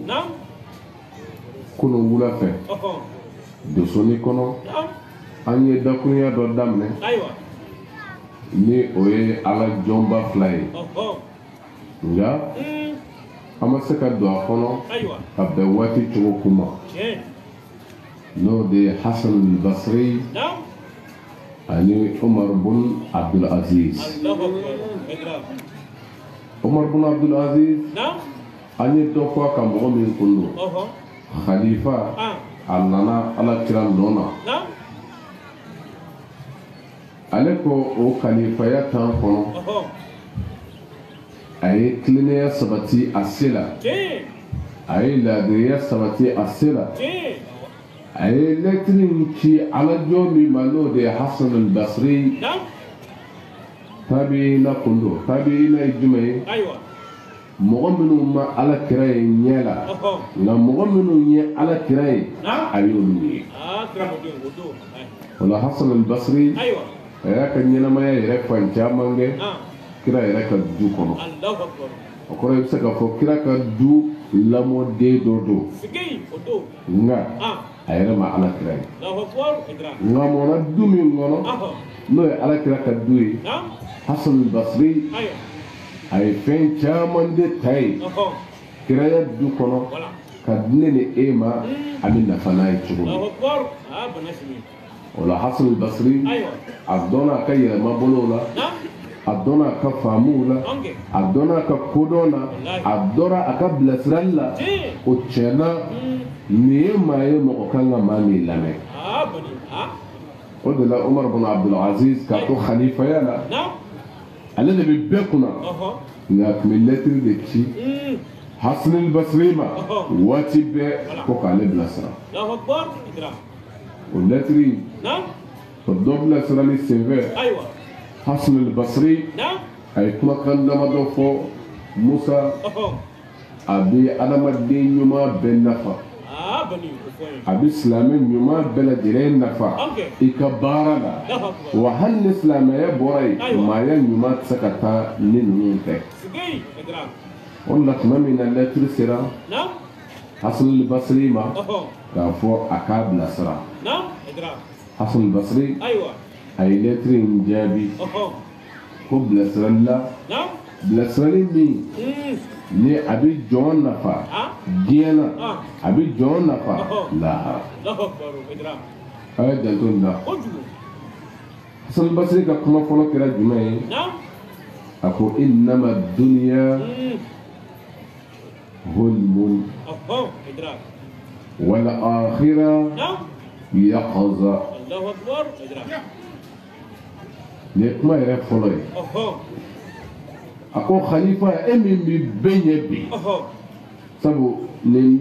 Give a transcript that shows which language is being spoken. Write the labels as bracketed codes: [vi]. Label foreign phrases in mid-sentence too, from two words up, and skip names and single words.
[bm] kunun wula fɛ dosoni kɔnɔ an ye dakurunya dɔ daminɛ ni o ye ala jɔnba fila ye nka an ma se ka don a kɔnɔ ka bɛn waati cogo kuma n'o de ye Hasan al-Basri ani Umar bin Abdul Aziz. Umar bin Abdul Aziz an ye dɔ fɔ a ka mɔgɔ min kun don khalifa a nana ala kira nɔ na ale ko o khalifaya tan kɔnɔ a ye tilennenya sabati a se la a ye laadiriya sabati a se la a ye lɛtiri in ci alajɔ min ma n'o de ye Hasan al-Basri tabiina kun don tabiina ye jumɛn ye mɔgɔ minnu ma ala kira ye ɲɛ la nka mɔgɔ minnu ye ala kira ye a y'olu ye o la Hasan al-Basri a y'a ka ɲɛnamaya yɛrɛ fan caman kɛ kira yɛrɛ ka du kɔnɔ o kɔrɔ i bɛ se k'a fɔ kira ka du lamɔden dɔ don nka a yɛrɛ ma ala kira ye nka mɔna du min kɔnɔ n'o ye ala kira ka du ye Hasan al-Basri a ye fɛn caman de ta ye kiraya du kɔnɔ ka di ne ni e ma a bɛ nafa n'a ye cogo min o la Hasan al-Basri a dɔnna a ka yɛlɛma bolo la a dɔnna a ka faamuw la a dɔnna a ka kodɔn na a dɔnna a ka bilasirali la o tiɲɛna nin ye maa ye mɔgɔ kan ka maa min lamɛn o de la Umar bin Abdul Aziz k'a to khalifaya la ale de bɛ bɛɛ kunna nka a tun bɛ lɛtiri de ci Hasan al-Basri ma waati bɛɛ ko k'ale bilasira o lɛtiri o dɔ bilasirali senfɛ Hasan al-Basri a ye kumakan damadɔ fɔ Musa a bɛ adamaden ɲuman bɛɛ nafa a bɛ silamɛ ɲuman bɛɛ lajɛlen nafa i ka baara la wa hali ni silamɛya bɔra yen maaya ɲuman tɛ se ka taa ni ninnu tɛ o la tuma min na lɛtiri sera Hasan al-Basri ma k'a fɔ a k'a bilasira Hasan al-Basri a ye lɛtiri in jaabi ko bilasirali la bilasirali min ni a bɛ jɔn nafa diɲɛ na a bɛ jɔn nafa lahara a ye janto nin na Hasan al-Basri ka kuma fɔlɔ kɛra jumɛn ye a ko [ar] إنما الدنيا حلم والآخرة يقظة [bm] ni kuma yɛrɛ fɔlɔ ye a ko khalifa e min bɛ bɛɛ ɲɛ bi sabu nin